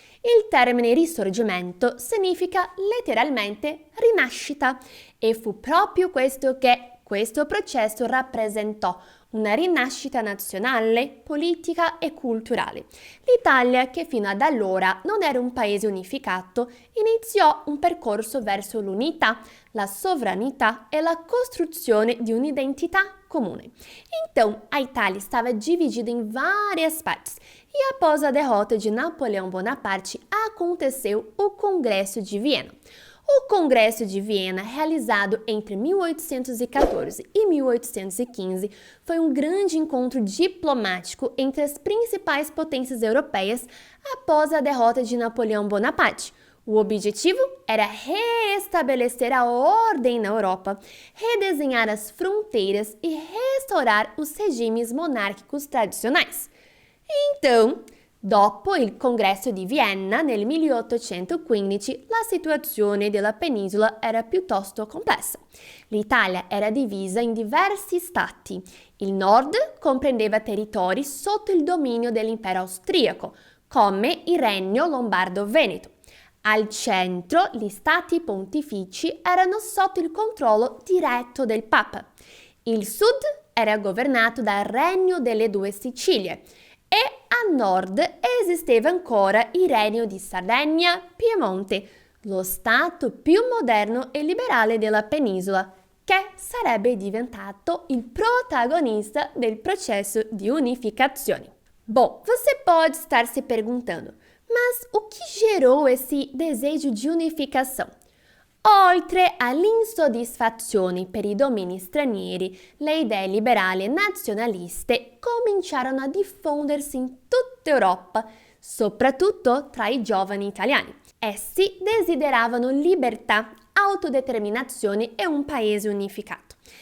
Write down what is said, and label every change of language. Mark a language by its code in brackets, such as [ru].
[it] Il termine risorgimento significa letteralmente rinascita e fu proprio questo che questo processo rappresentò, una rinascita nazionale, politica e culturale. L'Italia, che fino ad allora non era un paese unificato, iniziò un percorso verso l'unità, la sovranità e la costruzione di un'identità comune. [pt] Então, a Itália estava dividida em várias partes e após a derrota de Napoleão Bonaparte, aconteceu o Congresso de Viena. O Congresso de Viena, realizado entre 1814 e 1815, foi um grande encontro diplomático entre as principais potências europeias após a derrota de Napoleão Bonaparte. O objetivo era reestabelecer a ordem na Europa, redesenhar as fronteiras e restaurar os regimes monárquicos tradicionais. [it] Então, dopo il Congresso di Vienna nel 1815, la situazione della penisola era piuttosto complessa. L'Italia era divisa in diversi stati. Il nord comprendeva territori sotto il dominio dell'impero austriaco, come il Regno Lombardo-Veneto. Al centro, gli stati pontifici erano sotto il controllo diretto del Papa. Il sud era governato dal Regno delle Due Sicilie. E a nord esisteva ancora il Regno di Sardegna-Piemonte, lo stato più moderno e liberale della penisola, che sarebbe diventato il protagonista del processo di unificazione. [pt] Bom, você pode estar se perguntando, mas o que gerou esse desejo de unificação? [it] Oltre all'insoddisfazione per i domini stranieri, le idee liberali e nazionaliste cominciarono a diffondersi in tutta Europa, soprattutto tra i giovani italiani. Essi desideravano libertà, autodeterminazione e un paese unificato.